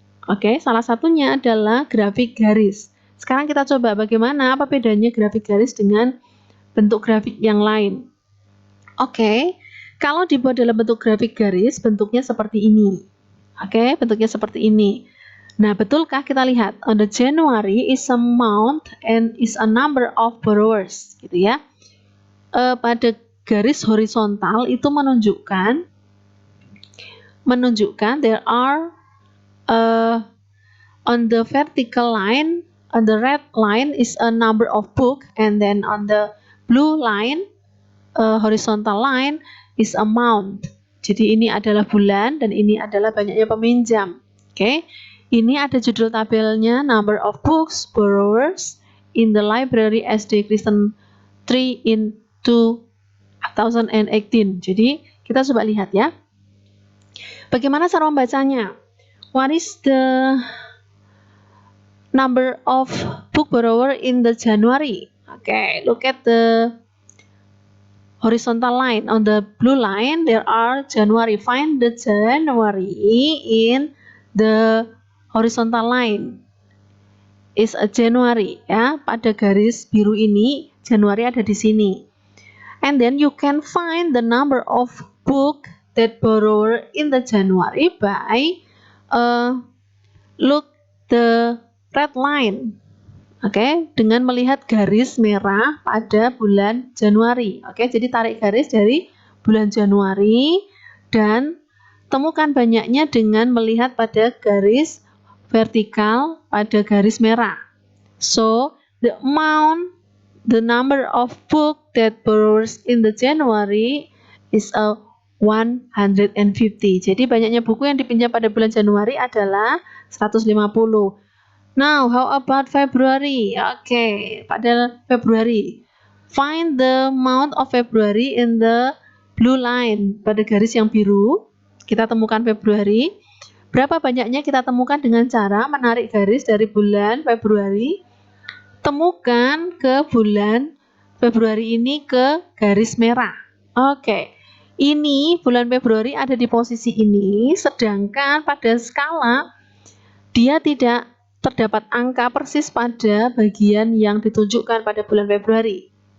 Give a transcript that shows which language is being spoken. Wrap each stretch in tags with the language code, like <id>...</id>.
<id>Oke, salah satunya adalah grafik garis. Sekarang kita coba bagaimana, apa bedanya grafik garis dengan bentuk grafik yang lain. Oke, kalau dibuat dalam bentuk grafik garis, bentuknya seperti ini. Oke, bentuknya seperti ini. Nah, betulkah kita lihat?</id> <en>On the January is a month and is a number of borrowers,</en> <id>gitu ya. Pada garis horizontal itu menunjukkan</id> <en>there are on the vertical line, on the red line is a number of book, and then on the blue line, horizontal line is amount.</en> <id>Jadi ini adalah bulan dan ini adalah banyaknya peminjam. Oke, ini ada judul tabelnya,</id> <en>number of books borrowers in the library SD Kristen 3 in</en> <id>2018. Jadi kita coba lihat ya. Bagaimana cara membacanya?</id> <en>What is the number of book borrower in the January? Okay, look at the horizontal line. On the blue line, there are January. Find the January in the horizontal line. Is a January,</en> <id>ya. Pada garis biru ini, Januari ada di sini.</id> <en>And then you can find the number of book that borrower in the January by look the red line.</en> <id>Oke, dengan melihat garis merah pada bulan Januari. Oke, jadi tarik garis dari bulan Januari dan temukan banyaknya dengan melihat pada garis vertikal pada garis merah.</id> <en>So, the number of book that borrowers in the January is a 150.</en> <id>Jadi banyaknya buku yang dipinjam pada bulan Januari adalah 150.</id> <en>Now, how about February? Okay,</en> <id>pada Februari.</id> <en>Find the amount of February in the blue line.</en> <id>Pada garis yang biru, kita temukan Februari. Berapa banyaknya kita temukan dengan cara menarik garis dari bulan Februari. Temukan ke bulan Februari ini ke garis merah. Oke, ini bulan Februari ada di posisi ini, sedangkan pada skala dia tidak terdapat angka persis pada bagian yang ditunjukkan pada bulan Februari.</id>